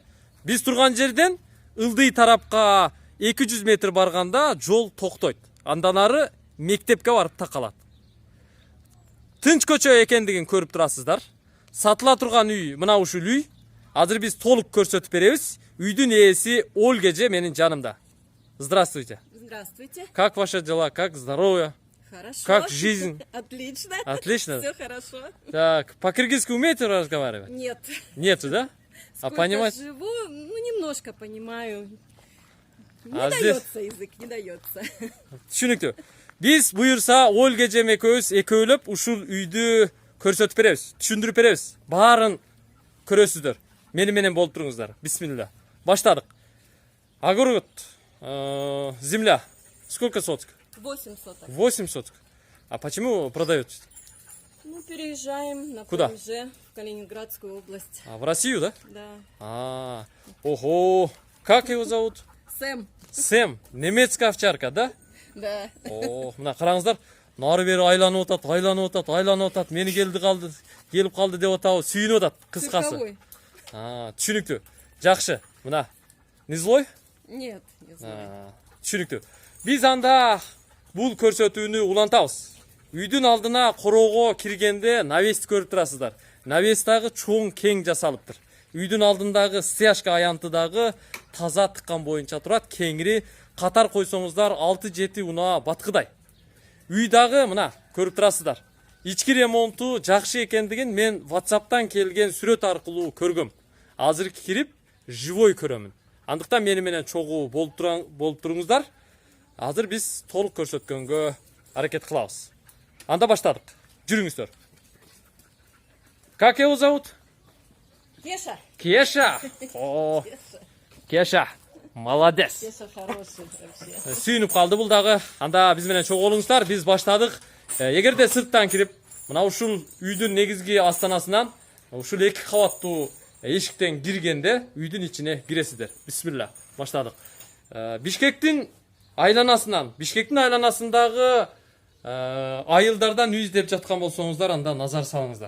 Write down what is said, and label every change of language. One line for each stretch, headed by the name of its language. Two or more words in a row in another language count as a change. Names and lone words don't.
Kyrgyz: Биз турган жерден ылдый тарапка 200 метр барганда жол токтойт. Андан ары мектепке барып такалат. Тынч көчө экендигин көрүп турасыздар. Сатыла турган үй мына ушул үй. Азыр биз толук көрсөтүп беребиз. Үйдүн ээси Ольга менин жанымда.
Russian: Здравствуйте. Здравствуйте. Как ваши дела? Как здоровье? Хорошо. Как жизнь? Отлично. Отлично. Все хорошо. Так, по-киргизски умеете разговаривать? Нет. Нету, да? Сколько понимать? живу, немножко понимаю. Не А дается язык, не дается.
Kyrgyz: Түшүнүктүү. Биз буюрса Ольга экөөбүз экөөлөп ушул үйдү көрсөтүп беребиз, түшүндүрүп беребиз. Баарын көрөсүздөр. Мени менен болуп туруңуздар. Бисмилла. Баштадык.
Russian: Огород, земля. Сколько соток? 8 соток. 8 соток. А почему продаете? Переезжаем на Куда? ПМЖ в Калининградскую область. В Россию, да? Да. Ого. Как его зовут? Сэм. Сэм. Немецкая овчарка, да? Да.
Kyrgyz: Мына караңыздар. Нары бери айланып атат. Мени келип калды деп атабы, сүйүнүп атат кыскасы.
Russian: Цирковой.
Kyrgyz: Түшүнүктүү. Жакшы. Мына.
Russian: Не злой? Нет, не знаю.
Kyrgyz: Түшүнүктүү. Биз анда бул көрсөтүүнү улантабыз. Үйдүн алдына короого киргенде навес көрүп турасыздар. Навес дагы чоң кең жасалыптыр. Үйдүн алдындагы стяжка аянты дагы таза тыккан боюнча турат. Кеңири катар койсоңуздар 6-7 унаа баткыдай. Үй дагы мына көрүп турасыздар. Ички ремонту жакшы экендигин мен WhatsApp'тан келген сүрөт аркылуу көргөм. Азыр кирип живой көрөмүн. Андыктан мени менен чогуу болуп туруңуздар. Азыр биз толук көрсөткөнгө аракет кылабыз. Анда баштадык. Жүрүңүздөр.
Russian: Как его зовут? Кеша. Кеша. Кеша. Молодец. Кеша хороший вообще.
Kyrgyz: Сүйүнүп калды бул дагы. Анда биз менен чогуу болуңуздар. Биз баштадык. Эгерде сырттан кирип, мына ушул үйдүн негизги астанасынан ушул 2 кабаттуу эшиктен киргенде үйдүн ичине киресиздер. Бисмилла. Баштадык. Бишкектин айланасындагы айылдардан үй издеп жаткан болсоңуздар, анда назар салыңыздар.